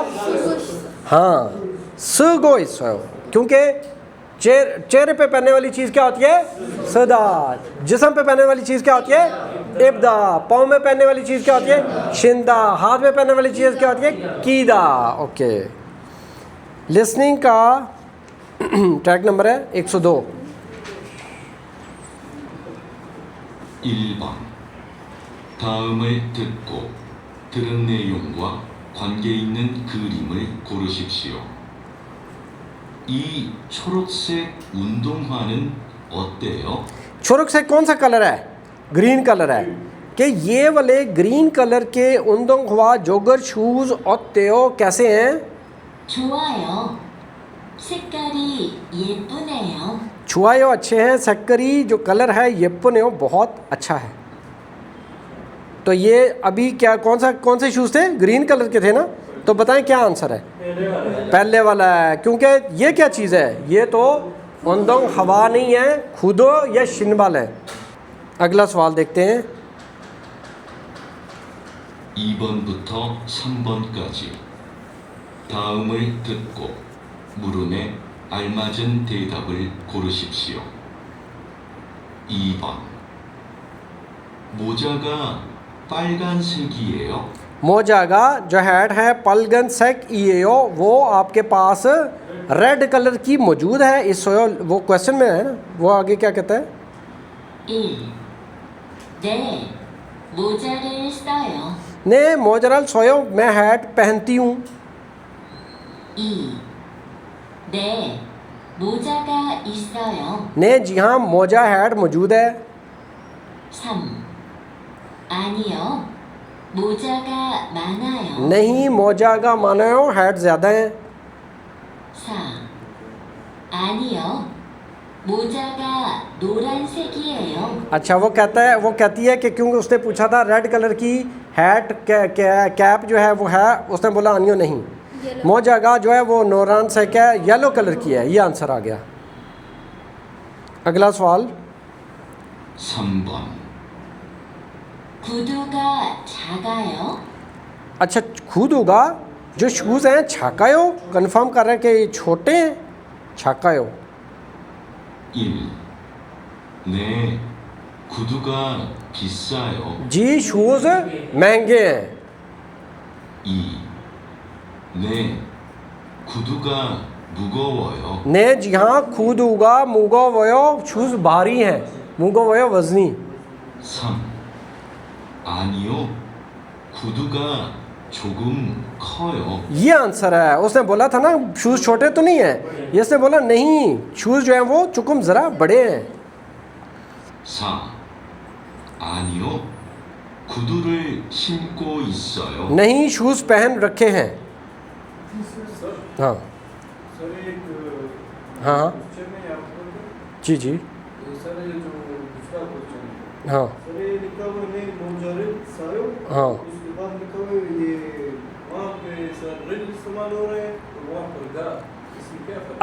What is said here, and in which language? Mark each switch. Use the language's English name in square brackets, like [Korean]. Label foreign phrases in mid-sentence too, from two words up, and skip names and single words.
[Hindi] हाँ, सुगो इसो, क्योंकि चेहरे पे पहनने वाली चीज़ क्या होती है? सदा। जिस्म पे पहनने वाली चीज़ क्या होती है? इब्दा। पाँव में पहनने वाली चीज़ क्या होती है? शिंदा। हाथ में पहनने वाली चीज़ क्या होती है? कीदा। ओके, लिसनिंग का ट्रैक नंबर है 102। [Korean] 1번 다음을 듣고 들은 내용과 관계 있는 그림을 고르십시오. 이 초록색 운동화는 어때요? [Hindi] छोरक से कौन सा कलर है? ग्रीन कलर है। कि ये वाले ग्रीन कलर के उंदोंग हुआ जोगर शूज़ 어때요 कैसे हैं? 좋아요. 색깔이 예쁘네요. छुआयो अच्छे हैं, सक्करी जो कलर है येप्पनेओ बहुत अच्छा है। तो ये अभी क्या कौन से शूज़ थे? ग्रीन कलर के थे ना? तो बताएं क्या आंसर है? पहले वाला है, क्योंकि ये क्या चीज़ है? ये तो उंदोंग हवा नहीं है, खुदो या शिनबाल है। अगला सवाल देखते हैं। [Korean] 2번부터 3번까지 다음을 듣고 물음에 알맞은 대답을 고르십시오. 2번 모자가 빨간색이에요? [Hindi] मोजागा जो हेड है [Korean] 빨간색이에요, [Hindi] वो आपके पास रेड कलर की मौजूद है इस वो क्वेश्चन में है ना? वो आगे क्या कहता है? 1. [Korean] 네, 모자를 써요. 네 모자를 써요 [Hindi] मैं हैट पहनती हूँ। 2. [Korean] 네, 모자가 있어요. [Hindi] ने जी हाँ मोजा हैट मौजूद है। 3. [Korean] 아니요, 모자가 많아요. [Hindi] नहीं मोजा का मानो हैट ज़्यादा है। 4. [Korean] 아니요, 모자가 노란색이에요. [Hindi] अच्छा, वो कहती है कि क्योंकि उसने पूछा था रेड कलर की हैट कैप जो है वो है, उसने बोला अनियो नहीं। मोजागा जो है वो नोरान से क्या येलो कलर की है। ये आंसर आ गया। अगला सवाल 3번 [Korean] 구두가 작아요. [Hindi] अच्छा, [Korean] 구두가 [Hindi] जो शूज़ हैं छाकायो, कंफर्म कर रहे हैं कि ये छोटे हैं। छाकायो 1. [Korean] 네, 구두가 비싸요. [Hindi] जी शूज़ महंगे हैं। 2. [Korean] 네, 구두가 무거워요. [Hindi] ने जी हाँ [Korean] 구두가 무거워요 [Hindi] शूज़ भारी हैं, [Korean] 무거워요 [Hindi] वजनी। 3. [Korean] 아니요, 구두가 조금 커요. [Hindi] ये आंसर है। उसने बोला था ना शूज़ छोटे तो नहीं है, ये उसने बोला नहीं शूज़ जो है वो चुकुम ज़रा बड़े हैं। 4. [Korean] 아니요, 구두를 신고 있어요. [Hindi] नहीं शूज़ पहन रखे हैं। हाँ सर एक हाँ क्वेश्चन में यहाँ पर जी जी सर ये जो दूसरा क्वेश्चन है हाँ सर ये लिखा हुआ है [Korean] 모자를 써요 [Hindi] हाँ उसके बाद लिखा हुआ है ये वहाँ पे सर रिल इस्तेमाल हो रहे हैं और वहाँ पर गा, इसमें क्या फर्क?